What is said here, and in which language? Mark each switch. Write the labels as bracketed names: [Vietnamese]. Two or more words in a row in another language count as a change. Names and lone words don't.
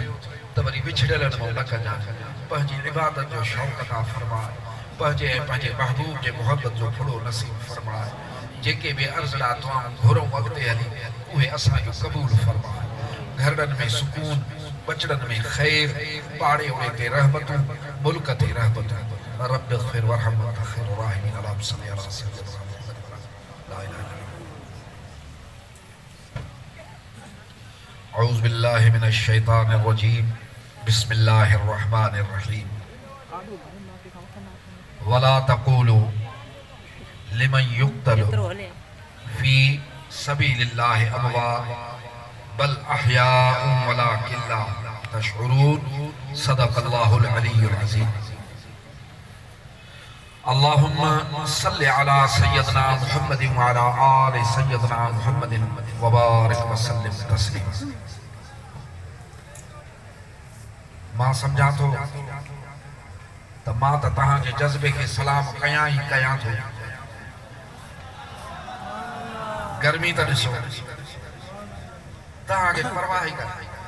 [Sindhi] त वरी विछड़ियलनि मां न कजां पंहिंजी इबादत जो शौक़ अता फरमा पंहिंजे महबूब जे मुहबत जो फुड़ो नसीब फरमा जेके बि अर्ज़ड़ा दुआऊं घुरूं अॻिते हली उहे असांजो क़बूल फरमा घरनि में सुकून बचड़नि में ख़ैर पाड़े उड़े ते रहमतूं मुल्क ते रहमतूं [Arabic] رب اغفر وارحم وأنت خير الراحمين اللهم صل على سيدنا محمد لا إله إلا الله أعوذ بالله من الشيطان الرجيم بسم الله الرحمن الرحيم ولا تقولوا لمن يقتل في سبيل الله أموات بل أحياء ولكن لا تشعرون صدق الله العلي العظيم اللهم صل على سيدنا محمد وعلى آل سيدنا محمد وبارك وسلم تسليما [Sindhi] मां सम्झां थो त मां त तव्हांजे जज़्बे खे सलाम कयां थो गर्मी त ॾिसो तव्हांखे परवाह ई कान्हे